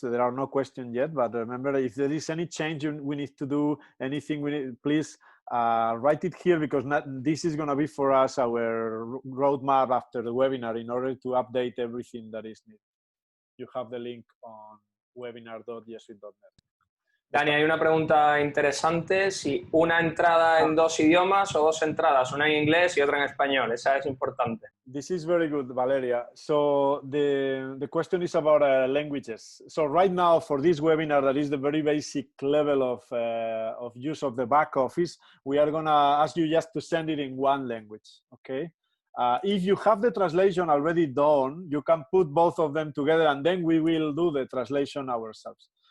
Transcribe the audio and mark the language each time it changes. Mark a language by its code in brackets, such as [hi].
[en] There are no questions yet, but remember, if there is any change we need to do, anything please write it here, because this is going to be for us our roadmap after the webinar in order to update everything that is needed. You have the link on webinar.jesuit.net. [es] Dani, hay una pregunta interesante, si una entrada en dos idiomas o dos entradas, una en inglés y otra en español, esa es importante. [en] This is very good, Valeria. So the question is about languages. So right now for this webinar, that is the very basic level of use of the back office, we are going to ask you just to send it in one language, okay? If you have the translation already done, you can put both of them together and then we will do the translation ourselves.